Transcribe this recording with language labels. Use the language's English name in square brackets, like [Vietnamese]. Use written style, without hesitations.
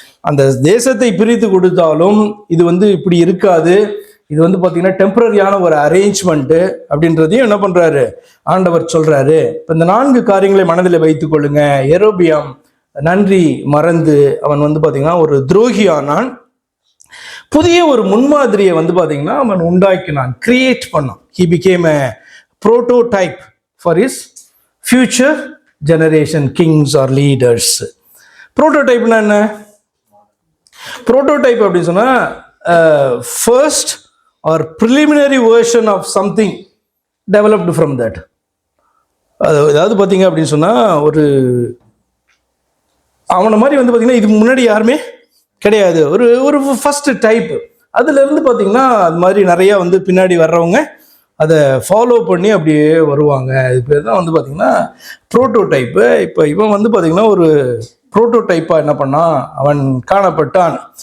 [Tamil] அந்த தேசத்தை பிரித்து கொடுத்தாலும் இது இப்படி இருக்காது, இது பாத்தீங்கன்னா டெம்பரரியான ஒரு அரேஞ்ச்மெண்ட் அப்படின்றதையும் என்ன பண்றாரு, ஆண்டவர் சொல்றாரு. இப்ப இந்த 4 காரியங்களை மனதில் வைத்துக் கொள்ளுங்க. யெரொபெயாம் நன்றி மறந்து அவன் பாத்தீங்கன்னா ஒரு துரோகியானான். புதிய ஒரு முன்மாதிரியை பாத்தீங்கன்னா அவன் உண்டாக்கினான், கிரியேட் பண்ணான். [English] he became a prototype for his future generation kings or leaders. [Tamil] புரோட்டோடைப்னா என்ன? புரோட்டோடைப் அப்படின்னு சொன்னா [English] first or preliminary version of something developed from that. [Tamil] அதாவது பார்த்தீங்க அப்படின்னு சொன்னால் ஒரு அவனை மாதிரி பார்த்தீங்கன்னா இதுக்கு முன்னாடி யாருமே கிடையாது, ஒரு ஒரு ஃபர்ஸ்ட் டைப். அதுலேருந்து பார்த்தீங்கன்னா அது மாதிரி நிறையா பின்னாடி வர்றவங்க அதை ஃபாலோ பண்ணி அப்படியே வருவாங்க. இது பேர் தான் பார்த்தீங்கன்னா ப்ரோட்டோடைப்பு. இப்போ இவன் பார்த்தீங்கன்னா ஒரு ப்ரோட்டோடைப்பாக என்ன பண்ணான், அவன் காணப்பட்டான்.